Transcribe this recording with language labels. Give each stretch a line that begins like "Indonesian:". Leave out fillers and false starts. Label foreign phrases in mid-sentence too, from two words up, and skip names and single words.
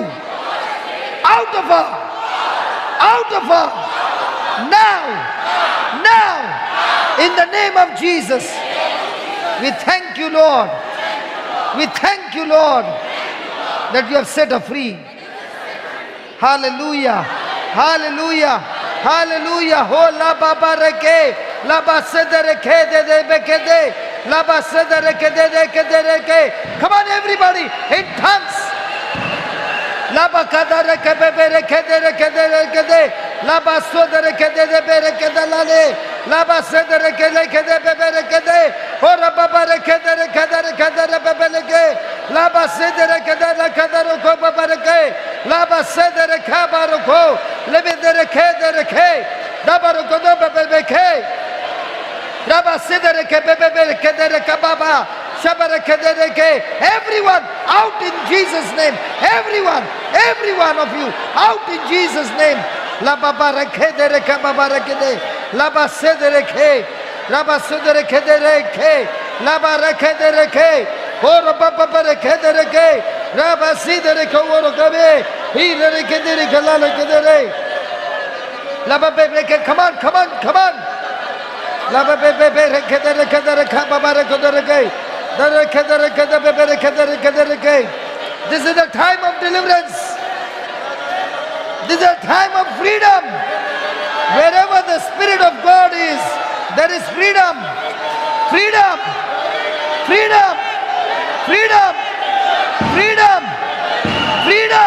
English: Out of her. Out of her. Now. Now. In the name of Jesus. We thank you, Lord. We thank you, Lord, that you have set her free. Hallelujah. Hallelujah. Hallelujah. Ho la baba reke, la basada reke de de beke de, la basada reke de de ke de reke. Come on, everybody, in tongues. La bakada reke bebe reke de reke de reke de, la basada reke de de be reke de la le, la basada reke reke de bebe reke de, ora baba reke de reke de bebe reke, la basada reke de reke de roko baba reke, la basada reke baroko. Everyone out in Jesus' name. Every one of you out in Jesus' name. La baba reke de reke baba reke de, la base de reke, la base de reke de reke, la ba reke de reke, or baba reke de reke, la base de reke oro gabe, he reke de reke la reke de re. La baba reke, come on. La baba reke de reke de reke baba reke de reke, the reke de reke de baba reke de reke de reke. This is the time of deliverance. This is a time of freedom. Wherever the Spirit of God is, there is freedom. Freedom. Freedom. Freedom. Freedom. Freedom.